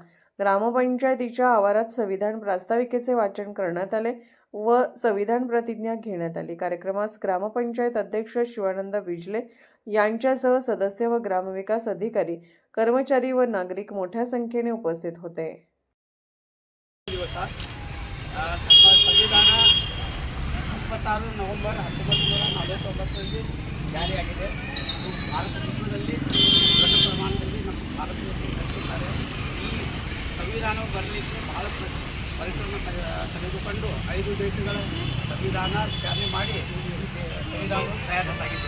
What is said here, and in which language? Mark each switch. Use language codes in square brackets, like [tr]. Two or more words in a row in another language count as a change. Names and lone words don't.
[mr] ग्रामपंचायतीच्या आवारात संविधान प्रास्ताविकेचे वाचन करण्यात आले व संविधान प्रतिज्ञा घेण्यात आली। कार्यक्रमास ग्रामपंचायत अध्यक्ष शिवानंद बिजले यांच्यासह सदस्य व ग्रामविकास अधिकारी, कर्मचारी व नागरिक मोठ्या संख्येने उपस्थित होते। [kn] ಸಂವಿಧಾನ 26 ನವೆಂಬರ್ 1949 ಜಾರಿಯಾಗಿದೆ। ಭಾರತ ವಿಶ್ವದಲ್ಲಿ ದೊಡ್ಡ ಪ್ರಮಾಣದಲ್ಲಿ ನಮ್ಮ ಭಾರತದಲ್ಲಿ ನಡೆಸುತ್ತಾರೆ। ಈ ಸಂವಿಧಾನವು ಬರಲಿಕ್ಕೆ ಬಹಳ ಪರಿಶ್ರಮ ತೆಗೆದುಕೊಂಡು 5 ದೇಶಗಳ ಸಂವಿಧಾನ ವಿಚಾರಣೆ ಮಾಡಿ ಸಂವಿಧಾನವನ್ನು ತಯಾರಿಸಲಾಗಿದೆ।